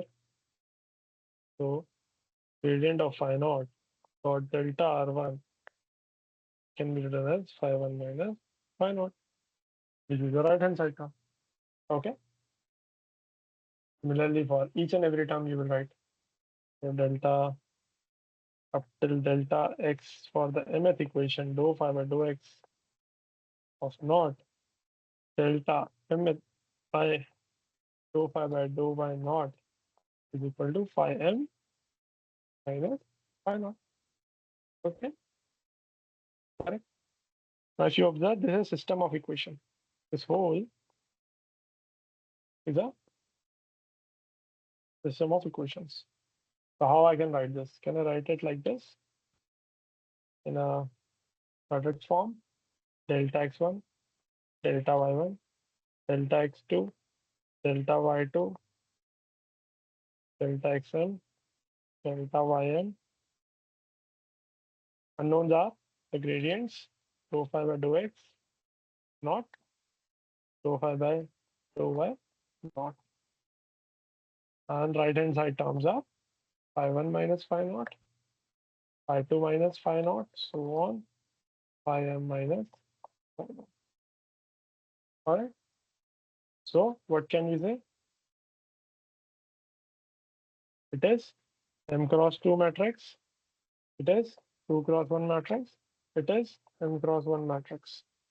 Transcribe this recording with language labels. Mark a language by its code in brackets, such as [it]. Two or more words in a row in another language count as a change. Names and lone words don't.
[en] So gradient of phi naught dot delta R1 can be written as phi 1 minus phi naught, which is the right hand side term. Okay. Similarly, for each and every term, you will write so delta up till delta x for the mth equation dou phi by dou x of naught delta mth phi dou phi by dou y naught is equal to phi m minus phi naught. Okay, correct. Now, if you observe, this is a system of equation. This whole is a system of equations. So how I can write this? Can I write it like this in a product form? Delta x1, delta y1, delta x2, delta y2, delta xn, delta yn. Unknowns are the gradients, dou phi by dou x, not dou phi by dou y, not. And right hand side terms are phi 1 minus phi naught, phi 2 minus phi naught, so on, phi m minus phi naught. All right. So what can we say? It is m cross 2 matrix. It is 2 cross 1 matrix. It is m cross 1 matrix.